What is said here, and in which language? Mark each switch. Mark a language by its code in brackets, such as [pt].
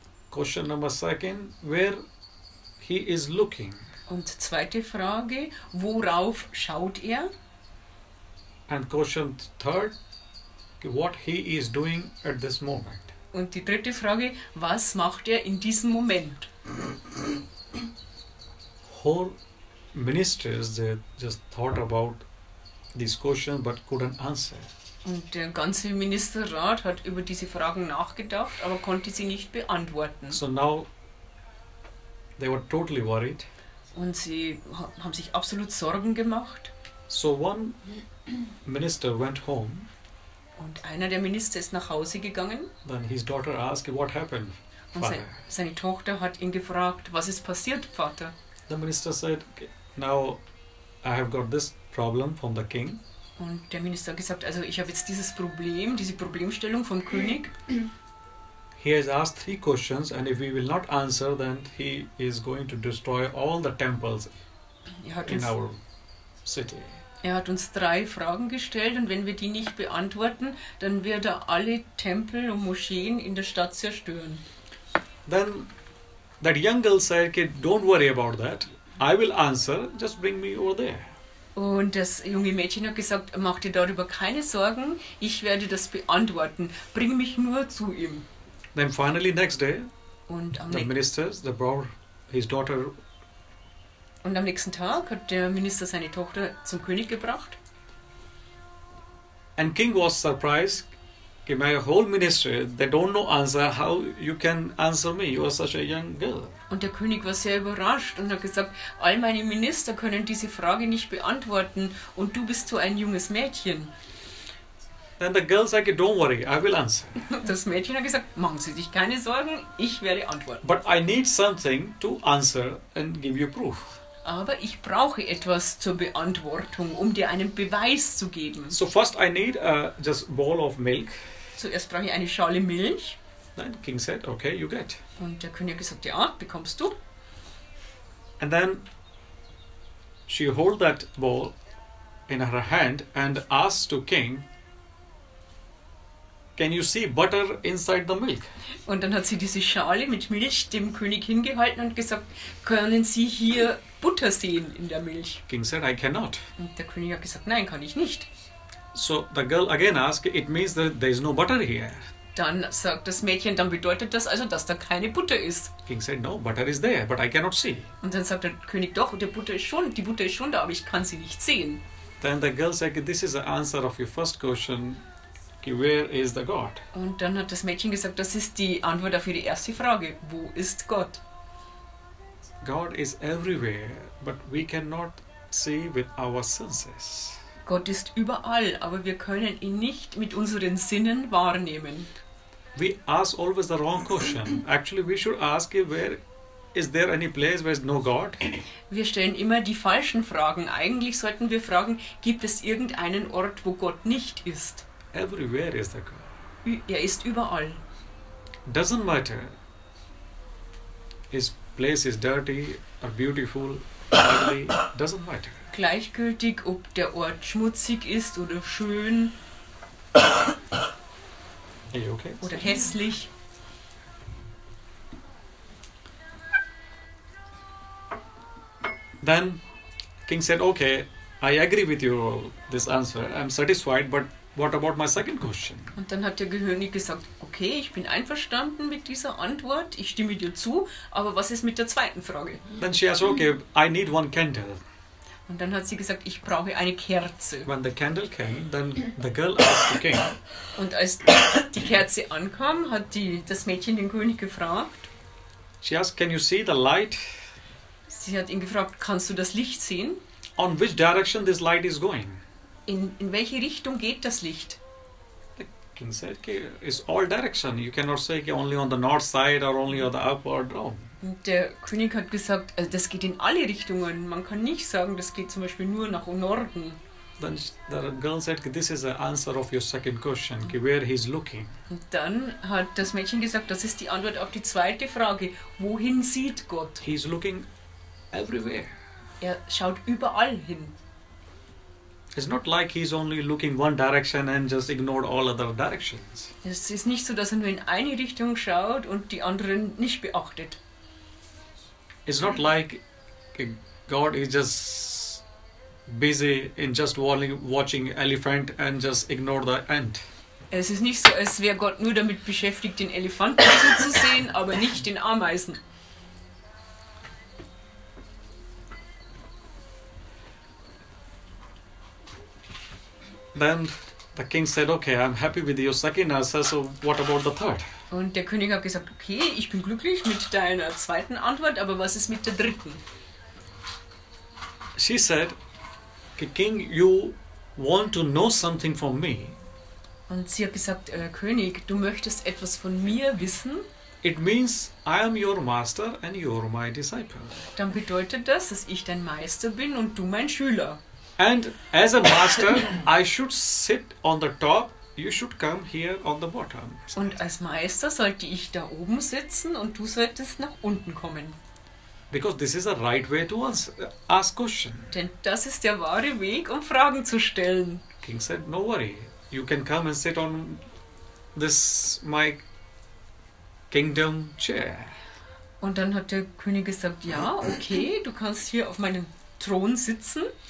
[en] Question number 2, where he is looking? [de] Und zweite Frage, worauf schaut er? [en] And question 3, what he is doing at this moment. [de] Und die dritte Frage, was macht er in diesem Moment? [en] Whole ministers, they just thought about these questions but couldn't answer. [de] Und der ganze Ministerrat hat über diese Fragen nachgedacht, aber konnte sie nicht beantworten. [en] So now they were totally worried. [de] Und sie haben sich absolut Sorgen gemacht. [en] So one minister went home. [de] Und einer der Minister ist nach Hause gegangen. [en] Then his daughter asked, what happened, [de] Und [en] father? [de] seine Tochter hat ihn gefragt, was ist passiert, Vater? [en] The minister said, now I have got this problem from the king. [de] Und der Minister hat gesagt, also ich habe jetzt dieses Problem, diese Problemstellung vom König. [en] He has asked 3 questions, and if we will not answer, then he is going to destroy all the temples in our city. [de] Er hat uns 3 Fragen gestellt und wenn wir die nicht beantworten, dann wird er alle Tempel und Moscheen in der Stadt zerstören. [en] Then that young girl said, okay, don't worry about that. I will answer, just bring me over there. [de] Und das junge Mädchen hat gesagt, mach dir darüber keine Sorgen, ich werde das beantworten, bring mich nur zu ihm. [en] Then finally next day, [de] Und am, [en] the ministers, they brought his daughter. [de] und am nächsten Tag hat der Minister seine Tochter zum König gebracht. [en] And king was surprised. Okay, my whole ministry, they don't know answer. How you can answer me? You are such a young girl. [de] Und der König war sehr überrascht und hat gesagt, all meine Minister können diese Frage nicht beantworten und du bist so ein junges Mädchen. [en] Then the girl said, okay, don't worry, I will answer. [de] Das Mädchen hat gesagt, machen Sie sich keine Sorgen, ich werde antworten. [en] But I need something to answer and give you proof. [de] Aber ich brauche etwas zur Beantwortung, um dir einen Beweis zu geben. [en] So first I need just bowl of milk. [de] Zuerst brauche ich eine Schale Milch. [en] Then king said, okay, you get. [de] Und der König hat gesagt, ja, bekommst du. [en] And then she hold that bowl in her hand and asked to king, can you see butter inside the milk? [de] Und dann hat sie diese Schale mit Milch dem König hingehalten und gesagt, können Sie hier Butter sehen in der Milch? [en] King said, I cannot. [de] Und der König hat gesagt, nein, kann ich nicht. [en] So the girl again asked, it means that there is no butter here. [de] Dann sagt das Mädchen, dann bedeutet das also, dass da keine Butter ist. [en] King said, no, butter is there, but I cannot see. [de] Und dann sagt der König, doch, die Butter ist schon da, aber ich kann sie nicht sehen. [en] Then the girl said, this is the answer of your first question. Where is the God? [de] Und dann hat das Mädchen gesagt, das ist die Antwort auf ihre erste Frage. Wo ist Gott? [en] God is everywhere, but we cannot see with our senses. [de] Gott ist überall, aber wir können ihn nicht mit unseren Sinnen wahrnehmen. [en] We ask always the wrong question. Actually, we should ask, where is there any place where is no God? [de] Wir stellen immer die falschen Fragen. Eigentlich sollten wir fragen, gibt es irgendeinen Ort, wo Gott nicht ist? [en] Everywhere is the God. [de] Er ist überall. [en] Doesn't matter. His place is dirty or beautiful, ugly. Doesn't matter. [de] Gleichgültig, ob der Ort schmutzig ist oder schön [en] Are you okay? [de] oder hässlich. [en] Then King said, okay, I agree with you this answer. I'm satisfied, but what about my second question? [de] Und dann hat der König gesagt, okay, ich bin einverstanden mit dieser Antwort, ich stimme dir zu, aber was ist mit der zweiten Frage? [en] Then she asked, okay, I need one candle. [de] Und dann hat sie gesagt, ich brauche eine Kerze. [en] When the candle came, then the girl asked the king, [de] Und als die Kerze ankam, hat das Mädchen den König gefragt. [en] she asked, can you see the light? [de] Sie hat ihn gefragt, kannst du das Licht sehen? [en] On which direction this light is going? [de] In welche Richtung geht das Licht? [en] The king said, okay, it's all direction. You cannot say okay, only on the north side or only on the up or down. [de] Und der König hat gesagt, das geht in alle Richtungen. Man kann nicht sagen, das geht zum Beispiel nur nach Norden. [en] Then the girl said, this is the answer of your second question, where he's looking. [de] Und dann hat das Mädchen gesagt, das ist die Antwort auf die zweite Frage. Wohin sieht Gott? [en] He's looking everywhere. [de] Er schaut überall hin. [en] It's not like he's only looking one direction and just ignored all other directions. [de] Es ist nicht so, dass er nur in eine Richtung schaut und die anderen nicht beachtet. [en] It's not like God is just busy in just watching elephant and just ignore the ant. [de] Es ist nicht so, als wäre Gott nur damit beschäftigt, den Elefanten zuzusehen, aber nicht den Ameisen. [en] Then the king said, okay, I'm happy with your second answer, so what about the third? [de] Und der König hat gesagt, okay, ich bin glücklich mit deiner zweiten Antwort, aber was ist mit der dritten? [en] She said, King, you want to know something from me. [de] Und sie hat gesagt, König, du möchtest etwas von mir wissen? [en] It means I am your master and you're my disciple. [de] Dann bedeutet das, dass ich dein Meister bin und du mein Schüler. [en] And as a master, I should sit on the top, you should come here on the bottom. [de] Und als Meister sollte ich da oben sitzen und du solltest nach unten kommen. [en] Because this is the right way to ask question. [de] Denn das ist der wahre Weg, um Fragen zu stellen. [en] King said, no worry, you can come and sit on this my kingdom chair. [de] Und dann hat der König gesagt, ja, okay, du kannst hier auf meinem Thron sitzen.